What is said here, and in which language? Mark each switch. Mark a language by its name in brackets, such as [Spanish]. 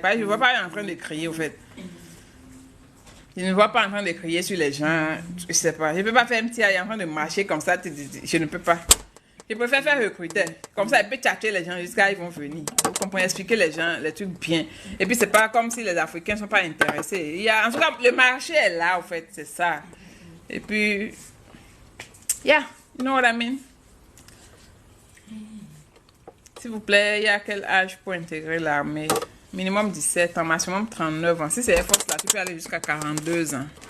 [French] Parce que je ne vois pas en train de crier, au fait. Je ne vois pas en train de crier sur les gens. Je sais pas. Je ne peux pas faire MTI en train de marcher comme ça. Je ne peux pas. Je préfère faire recruter. Comme ça, je peux tchatcher les gens jusqu'à ils vont venir. Vous comprenez? Expliquer les gens les trucs bien. Et puis, c'est pas comme si les Africains ne sont pas intéressés. Il y a, en tout cas, le marché est là, au fait. C'est ça. Et puis, [English] yeah, you know what I mean? [French] S'il vous plaît, il y a quel âge pour intégrer l'armée? Minimum 17 ans, maximum 39 ans. Si c'est Air Force là, tu peux aller jusqu'à 42 ans.